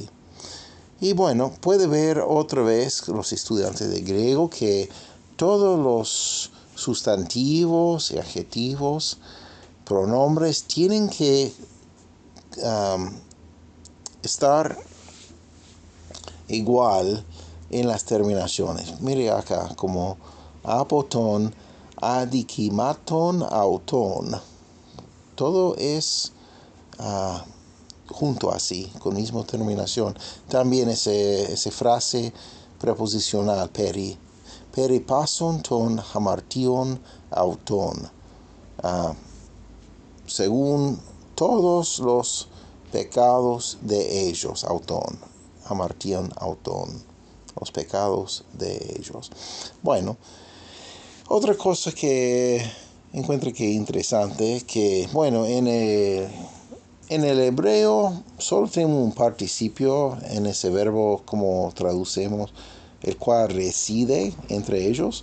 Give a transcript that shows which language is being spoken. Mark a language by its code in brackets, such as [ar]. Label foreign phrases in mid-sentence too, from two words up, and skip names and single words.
[es] Y bueno, puede ver otra vez los estudiantes de griego que todos los sustantivos y adjetivos, pronombres, tienen que estar igual en las terminaciones. Mire acá, como [el] ἀπὸ τῶν ἀδικημάτων αὐτῶν. [es] Todo es junto así, con misma terminación. También ese frase preposicional, [el] περὶ πασῶν τῶν ἁμαρτιῶν αὐτῶν. [es] Según todos los pecados de ellos, auton. [el] ἁμαρτιῶν αὐτῶν. [es] Los pecados de ellos. Bueno, otra cosa que encuentro que interesante, que bueno, en el hebreo solo tenemos un participio en ese verbo, como traducemos, el cual reside entre ellos.